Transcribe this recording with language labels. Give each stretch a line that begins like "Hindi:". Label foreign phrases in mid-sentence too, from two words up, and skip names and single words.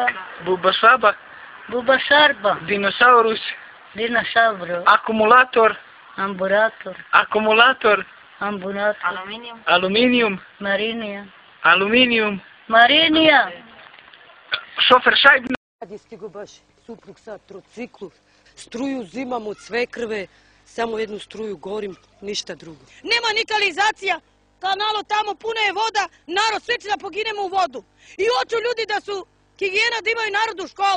Serbian: Bubasaba. Bubasharba. Dinosaurus. Dinossauro. Acumulator. Amburator. Acumulator. Ambulator. Aluminium. Marinija. Aluminium. Marinija. Šoferšajbna. Kad je stigao baš suprug sa trociklu, struju uzimam od svekrve, samo jednu struju gorim, ništa drugo. Nema ni kanalizacija, kanalo tamo puno je voda, narod sve će da poginemo u vodu. I hoću ljudi da su higijena, da imaju narod u školu.